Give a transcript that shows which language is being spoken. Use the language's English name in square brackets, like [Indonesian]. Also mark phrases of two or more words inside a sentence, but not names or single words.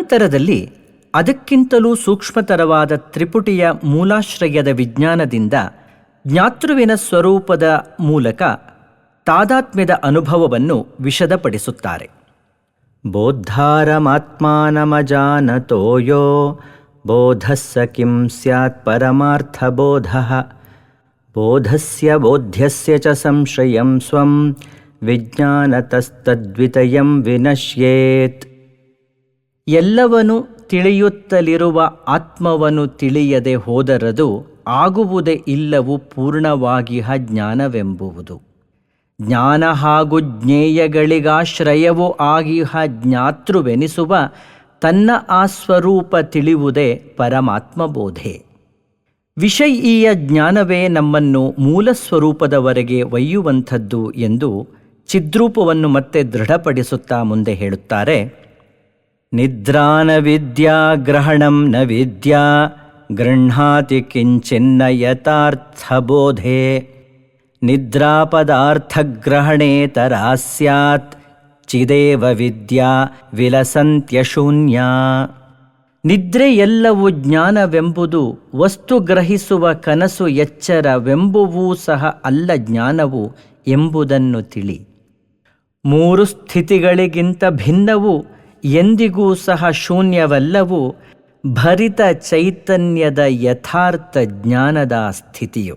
[Kannada] ಅನಂತರದಲ್ಲಿ ಅದಕ್ಕಿಂತಲೂ ಸೂಕ್ಷ್ಮತರವಾದ ತ್ರಿಪುಟಿಯ ಮೂಲಾಶ್ರಯದ ವಿಜ್ಞಾನದಿಂದ ಜ್ಞಾತೃವಿನ ಸ್ವರೂಪದ ಮೂಲಕ ತಾದಾತ್ಮ್ಯದ ಅನುಭವವನ್ನು ವಿಶದಪಡಿಸುತ್ತಾರೆ. [Sanskrit] ಬೋದ್ಧಾರಮಾತ್ಮಾನಮಜಾನತೋ ಯೋ ಬೋಧಸ್ಸ ಕಿಂ ಸ್ಯಾತ್ ಪರಮಾರ್ಥಬೋಧಃ ಬೋಧಸ್ಯ ಬೋಧ್ಯಸ್ಯ ಚ ಸಂಶಯಂ ಸ್ವಂ ವಿಜ್ಞಾನತಸ್ತದ್ವಿತಯಂ ವಿನಶ್ಯೇತ್. [Kannada] ಎಲ್ಲವನ್ನೂ ತಿಳಿಯುತ್ತಲಿರುವ ಆತ್ಮವನ್ನು ತಿಳಿಯದೆ ಹೋದರದು ಆಗುವುದೇ ಇಲ್ಲವು ಪೂರ್ಣವಾಗಿಹ ಜ್ಞಾನವೆಂಬುವುದು. ಜ್ಞಾನ ಹಾಗೂ ಜ್ಞೇಯಗಳಿಗಾಶ್ರಯವೂ ಆಗಿಹ ಜ್ಞಾತೃವೆನಿಸುವ ತನ್ನ ಆ ಸ್ವರೂಪ ತಿಳಿಯುವುದೇ ಪರಮಾತ್ಮಬೋಧೆ. ವಿಷಯೀಯ ಜ್ಞಾನವೇ ನಮ್ಮನ್ನು ಮೂಲ ಸ್ವರೂಪದವರೆಗೆ ಒಯ್ಯುವಂಥದ್ದು ಎಂದು ಚಿದ್ರೂಪವನ್ನು ಮತ್ತೆ ದೃಢಪಡಿಸುತ್ತಾ ಮುಂದೆ ಹೇಳುತ್ತಾರೆ. [Sanskrit] ನಿದ್ರಾನ ವಿದ್ಯಾ ಗ್ರಹಣಂ ನ ವಿದ್ಯಾ ಗೃಹ್ಣಾತಿ ಕಿಂಚಿನ್ನ ಯಥಾರ್ಥಬೋಧೆ ನಿದ್ರಾಪದಾರ್ಥಗ್ರಹಣೇತರ ಸ್ಯಾತ್ ಚಿದೇವ ವಿದ್ಯಾ ವಿಲಸಂತ್ಯಶೂನ್ಯ. [Kannada] ನಿದ್ರೆ ಎಲ್ಲವೂ ಜ್ಞಾನವೆಂಬುದು, ವಸ್ತು ಗ್ರಹಿಸುವ ಕನಸು ಎಚ್ಚರವೆಂಬುವೂ ಸಹ ಅಲ್ಲ ಜ್ಞಾನವು ಎಂಬುದನ್ನು ತಿಳಿ. ಮೂರು ಸ್ಥಿತಿಗಳಿಗಿಂತ ಭಿನ್ನವು, ಎಂದಿಗೂ ಸಹ ಶೂನ್ಯವಲ್ಲವು ಭರಿತ ಚೈತನ್ಯದ ಯಥಾರ್ಥ ಜ್ಞಾನದ ಸ್ಥಿತಿಯು.